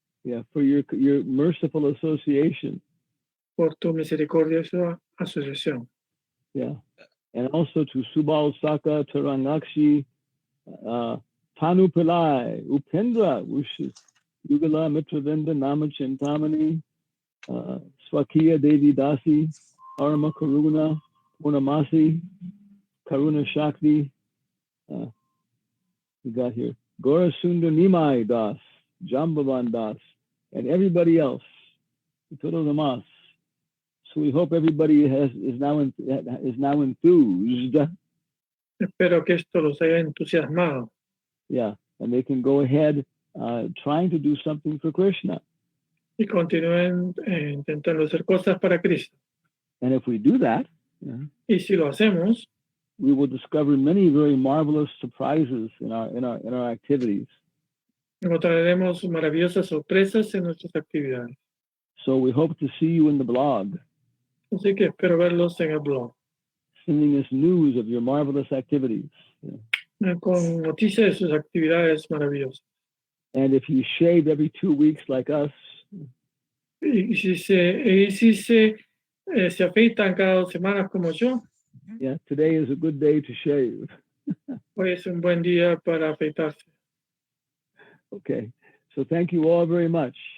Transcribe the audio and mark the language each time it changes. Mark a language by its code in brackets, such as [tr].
[en] Yeah, for your merciful association. [es] Por tu misericordiosa asociación. [en] Yeah. And also to Subal Saka, Tarangakshi, Tanu Pillai, Upendra, Yugala Mitravinda, Namachintamani, Swakiya Devi Dasi, Arma Karuna, Purnamasi, Karuna Shakti. We got here Gora Sundar Nimai Das, Jambavan Das, and everybody else. [es] Todo demás. [en] So we hope everybody is now enthused. [es] Espero que esto los haya entusiasmado. [en] Yeah, and they can go ahead trying to do something for Krishna. [es] Y continúen intentando hacer cosas para Cristo. [en] And if we do that, [es] y si lo hacemos, [en] we will discover many very marvelous surprises in our activities. [es] Encontraremos maravillosas sorpresas en nuestras actividades. [en] So we hope to see you in the blog. [es] Así que espero verlos en el blog. [en] Sending us news of your marvelous activities. [es] Con noticias de sus actividades maravillosas. [en] And if you shave every 2 weeks like us, [es] y si se afeitan cada 2 semanas como yo, [en] Yeah, today is a good day to shave. [es] Hoy es un buen día para afeitarse. [en] Okay, so thank you all very much.